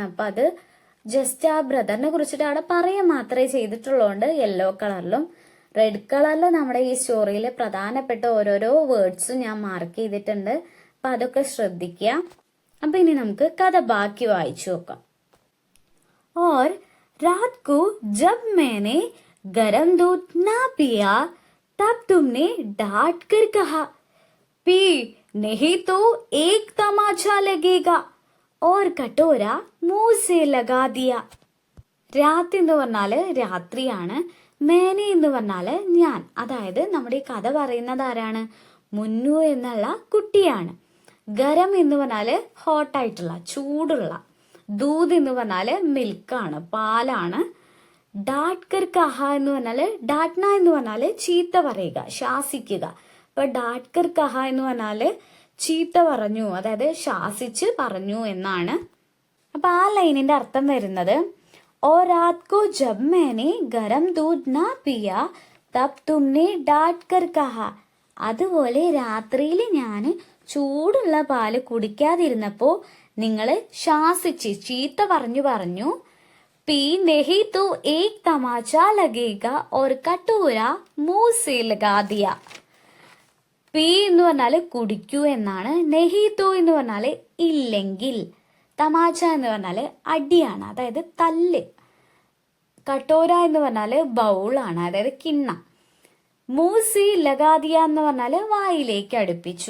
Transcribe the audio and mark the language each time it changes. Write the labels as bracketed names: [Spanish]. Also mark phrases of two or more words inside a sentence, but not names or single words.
[Malayalam] അപ്പൊ അത് ജസ്റ്റ് ആ ബ്രദറിനെ കുറിച്ചിട്ട് അവിടെ പറയാൻ മാത്രമേ ചെയ്തിട്ടുള്ളതുകൊണ്ട് യെല്ലോ കളറിലും, റെഡ് കളറിൽ നമ്മുടെ ഈ സ്റ്റോറിയിലെ പ്രധാനപ്പെട്ട ഓരോരോ വേർഡ്സും ഞാൻ മാർക്ക് ചെയ്തിട്ടുണ്ട്. അപ്പൊ അതൊക്കെ ശ്രദ്ധിക്കുക. അപ്പൊ ഇനി നമുക്ക് കഥ ബാക്കി വായിച്ചു നോക്കാം. [Hindi] और रात को जब मैंने गरम दूध ना पिया तब तुमने डांट कर कहा, पी नहीं तो एक तमाचा लगेगा, और कटोरा मुंह से लगा दिया. [Malayalam] രാത്രി എന്ന് പറഞ്ഞാല് രാത്രിയാണ്. മേനെ എന്ന് പറഞ്ഞാല് ഞാൻ. അതായത് നമ്മുടെ ഈ കഥ പറയുന്നത് ആരാണ്, മുന്നു എന്നുള്ള കുട്ടിയാണ്. ഗരം എന്ന് പറഞ്ഞാല് ഹോട്ടായിട്ടുള്ള, ചൂടുള്ള. ദൂത് എന്ന് പറഞ്ഞാല് മിൽക്കാണ്, പാലാണ്. [Hindi] डांटकर कहा [Malayalam] എന്ന് പറഞ്ഞാല്, ഡാട്ട്ന എന്ന് പറഞ്ഞാല് ചീത്ത പറയുക, ശാസിക്കുക. അപ്പൊ [Hindi] डांटकर कहा [Malayalam] എന്ന് പറഞ്ഞാല് ചീത്ത പറഞ്ഞു, അതായത് ശാസിച്ച് പറഞ്ഞു എന്നാണ്. അപ്പൊ ആ ലൈനിന്റെ അർത്ഥം വരുന്നത് [Hindi] और रात को जब मैंने गरम दूध ना पिया तब तुमने डांट कर कहा. [Malayalam] അതുപോലെ രാത്രിയിൽ ഞാൻ ചൂടുള്ള പാല് കുടിക്കാതിരുന്നപ്പോ നിങ്ങൾ ശാസിച്ച് ചീത്ത പറഞ്ഞു. [Hindi] पी नहीं तो एक तमाचा लगेगा और കട്ടോര മുँह से लगा दिया. [Malayalam] പി എന്ന് പറഞ്ഞാല് കുടിക്കൂ എന്നാണ്. [Hindi] नहीं तो [Malayalam] എന്ന് പറഞ്ഞാല് ഇല്ലെങ്കിൽ. തമാശ എന്ന് പറഞ്ഞാല് അടിയാണ്, അതായത് തല്ല്. കട്ടോര എന്ന് പറഞ്ഞാല് ബൗളാണ്, അതായത് കിണ്ണം. [Hindi] मुँहसे लगा दिया [Malayalam] എന്ന് പറഞ്ഞാല് വായിലേക്ക് അടുപ്പിച്ചു.